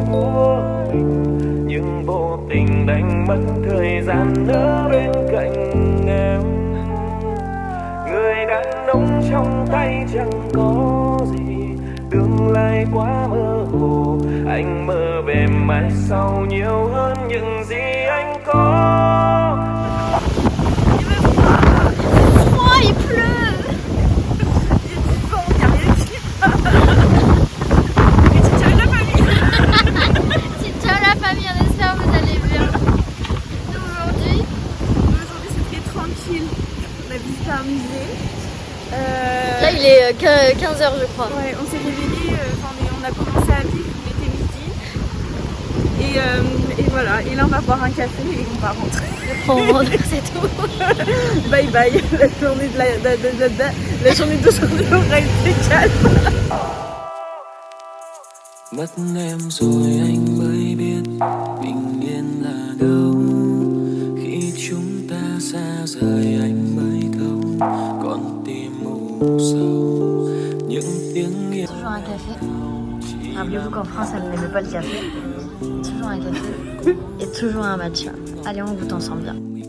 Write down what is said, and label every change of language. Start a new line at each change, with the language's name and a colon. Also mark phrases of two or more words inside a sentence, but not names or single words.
Vietnamese: Nhưng vô tình đánh mất thời gian ở bên cạnh em. Người đàn ông trong tay chẳng có gì, tương lai quá mơ hồ. Anh mơ về mai sau nhiều hơn những gì anh có.
French: Il pleut. Un musée. Là il est 15h je crois. Ouais, on s'est réveillés, on a commencé à vivre, il était midi. Et voilà, et là on va boire un café et on va rentrer. On rentre, c'est tout.
English: Bye bye,
French: la journée d'aujourd'hui aura été calme.
Vietnamese: Mất em rồi anh mới biết bình yên là đâu. Khi chúng ta xa rời anh mới thấu con tim mù sâu những tiếng yêu.
French: Toujours un café. Rappelez-vous qu'en France elle n'aimait pas le café. Toujours un café et toujours un matcha. Allez, on goûte ensemble bien.